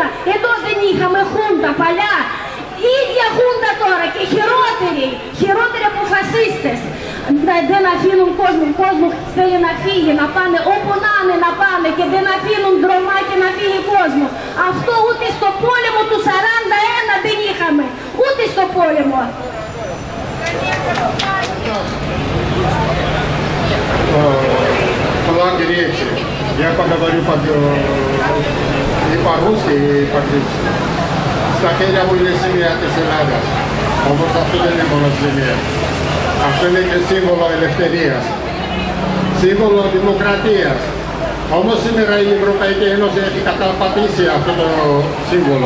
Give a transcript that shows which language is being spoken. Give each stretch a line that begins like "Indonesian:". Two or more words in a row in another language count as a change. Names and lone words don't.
Greek: Εδώ δεν είχαμε Χούντα παλιά. Η ίδια Χούντα τώρα και χειρότεροι από φασίστες. Δεν αφήνουν κόσμο θέλει να φύγει, να πάνε όπου να είναι να πάνε και δεν αφήνουν δρομάκι να φύγει κόσμο. Αυτό ούτε στο πόλεμο του 41 δεν είχαμε, ούτε στο πόλεμο.
Russian: План речи. Я поговорю и по-русски, и по-английски.
Greek: Σταχέρια μου είναι σημεία της Ελλάδας, όμως αυτό δεν είναι μόνο σημεία. Αυτό είναι και σύμβολο ελευθερίας, σύμβολο δημοκρατίας. Όμως σήμερα η Ευρωπαϊκή Ένωση έχει καταπατήσει αυτό το σύμβολο.